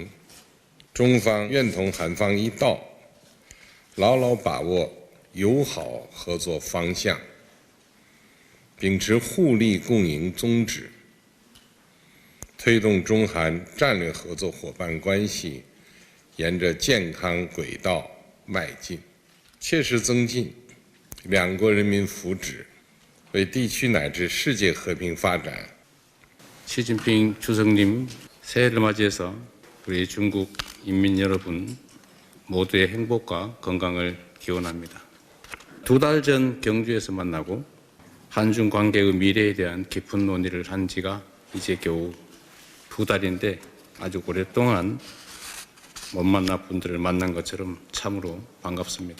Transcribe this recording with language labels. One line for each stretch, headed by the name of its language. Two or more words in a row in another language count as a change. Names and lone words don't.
Chinese: 中方愿同韩方一道，牢牢把握友好合作方向，秉持互利共赢宗旨，推动中韩战略合作伙伴关系沿着健康轨道迈进，切实增进两国人民福祉，为地区乃至世界和平发展。
Korean: 시진핑 주석님 새해를 맞이해서 우리 중국 인민 여러분 모두의 행복과 건강을 기원합니다. 2달 전 경주에서 만나고 한중 관계의 미래에 대한 깊은 논의를 한 지가 이제 겨우 2달인데 아주 오랫동안 못 만난 분들을 만난 것처럼 참으로 반갑습니다.